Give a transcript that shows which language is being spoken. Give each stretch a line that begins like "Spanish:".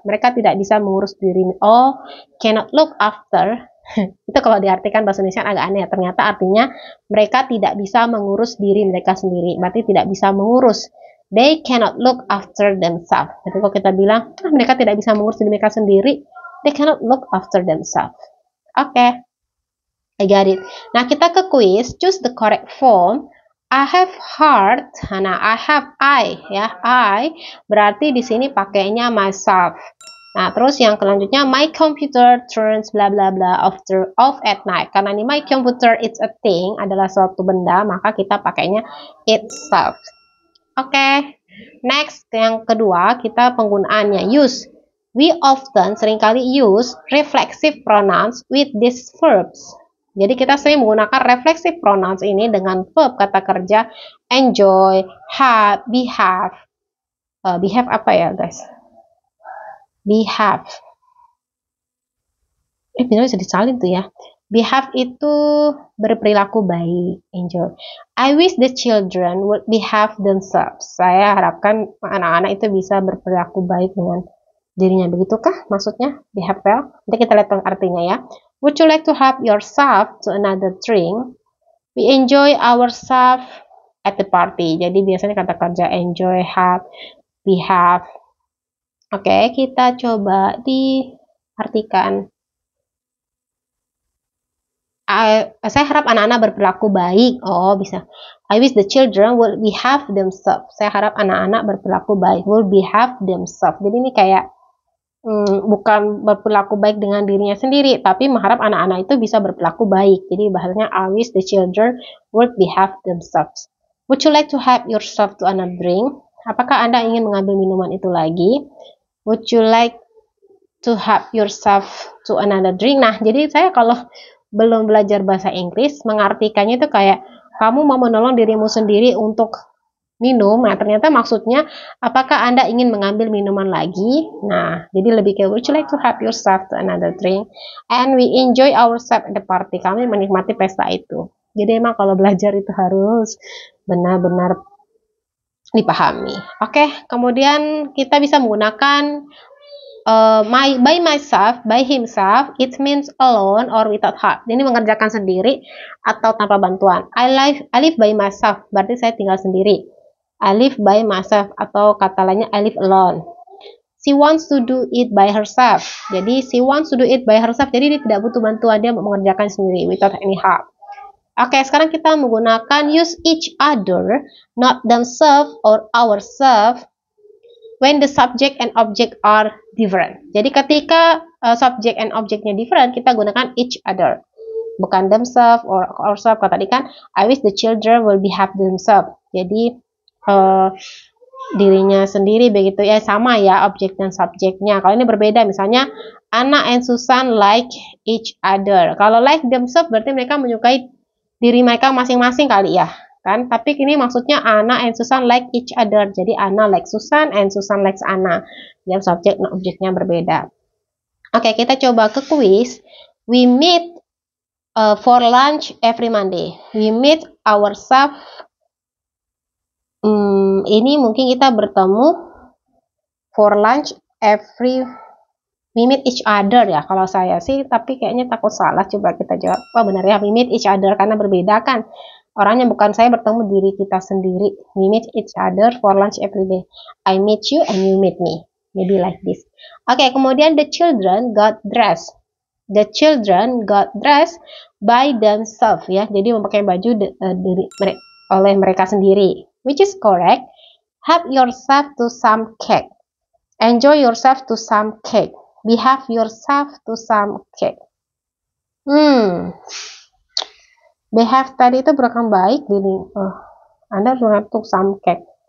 Indonesian: Mereka tidak bisa mengurus diri. Oh,
English: cannot look after.
Indonesian: Itu kalau diartikan bahasa Indonesia agak aneh. Ternyata artinya mereka tidak bisa mengurus diri mereka sendiri. Berarti tidak bisa mengurus.
English: They cannot look after themselves.
Indonesian: Jadi kalau kita bilang mereka tidak bisa mengurus diri mereka sendiri,
English: they cannot look after themselves.
Indonesian: Oke.
English: I got it.
Indonesian: Nah, kita ke quiz.
English: Choose the correct form. I have heart.
Indonesian: Nah, I have I ya. I berarti di sini pakainya myself. Nah, terus yang selanjutnya
English: my computer turns bla bla bla off at night.
Indonesian: Karena ini
English: my computer it's a thing
Indonesian: adalah suatu benda, maka kita pakainya itself. Oke. Next, yang kedua kita penggunaannya use.
English: We often
Indonesian: seringkali
English: use reflexive pronouns with these verbs.
Indonesian: Jadi kita sering menggunakan reflexive pronouns ini dengan verb kata kerja enjoy, have, behave. Behave apa ya guys? Behave. Benar bisa disalin tuh ya. Behave itu berperilaku baik, enjoy.
English: I wish the children would behave themselves.
Indonesian: Saya harapkan anak-anak itu bisa berperilaku baik dengan dirinya. Begitukah maksudnya?
English: Behave well.
Indonesian: Nanti kita lihat artinya ya.
English: Would you like to help yourself to another drink? We enjoy ourselves at the party.
Indonesian: Jadi biasanya kata kerja enjoy, have, behave. Oke, kita coba diartikan. Saya harap anak-anak berperilaku baik. Oh, bisa.
English: I wish the children will behave themselves.
Indonesian: Saya harap anak-anak berperilaku baik.
English: Will behave themselves.
Indonesian: Jadi ini kayak bukan berperilaku baik dengan dirinya sendiri, tapi mengharap anak-anak itu bisa berperilaku baik. Jadi bahasanya
English: I wish the children will behave themselves. Would you like to help yourself to another drink?
Indonesian: Apakah Anda ingin mengambil minuman itu lagi?
English: Would you like to help yourself to another drink?
Indonesian: Nah, jadi saya kalau belum belajar bahasa Inggris, mengartikannya itu kayak kamu mau menolong dirimu sendiri untuk minum. Nah, ternyata maksudnya apakah Anda ingin mengambil minuman lagi? Nah, jadi lebih kayak
English: would you like to help yourself to another drink? And we enjoy ourselves at the party.
Indonesian: Kami menikmati pesta itu. Jadi emang kalau belajar itu harus benar-benar dipahami. Oke, kemudian kita bisa menggunakan
English: by myself, by himself, it means alone or without help.
Indonesian: Ini mengerjakan sendiri atau tanpa bantuan.
English: I live by myself,
Indonesian: berarti saya tinggal sendiri.
English: I live by myself, atau kata lainnya I live alone. She wants to do it by herself. Jadi she wants to do it by herself.
Indonesian: Jadi dia tidak butuh bantuan, dia mengerjakan sendiri
English: without any help.
Indonesian: Oke, sekarang kita menggunakan
English: use each other, not themselves or ourselves, when the subject and object are different.
Indonesian: Jadi ketika subject and objectnya different, kita gunakan each other, bukan themselves or ourselves. Kata tadi kan,
English: I wish the children will behave themselves.
Indonesian: Jadi dirinya sendiri begitu ya, sama ya objek dan subjeknya. Kalau ini berbeda, misalnya
English: Anna and Susan like each other.
Indonesian: Kalau like themselves berarti mereka menyukai diri mereka masing-masing kali ya kan. Tapi ini maksudnya
English: Anna and Susan like each other. Jadi Anna like Susan and Susan likes Anna.
Indonesian: Dan subjek dan objeknya berbeda.
English: Oke, kita coba ke quiz. We meet for lunch every Monday. We meet ourselves.
Indonesian: Ini mungkin kita bertemu
English: for lunch we meet each other
Indonesian: ya kalau saya sih, tapi kayaknya takut salah. Coba kita jawab. Oh benar ya,
English: we meet each other
Indonesian: karena berbeda kan orangnya, bukan saya bertemu diri kita sendiri.
English: We meet each other for lunch every day. I meet you and you meet me. Maybe like this. Oke, kemudian the children got dressed. The children got dressed by themselves ya.
Indonesian: Jadi memakai baju oleh mereka sendiri.
English: Which is correct. Help yourself to some cake. Enjoy yourself to some cake. Behave yourself to some cake.
Indonesian: Behave tadi itu berkata baik. Jadi, Anda harus
English: to some cake.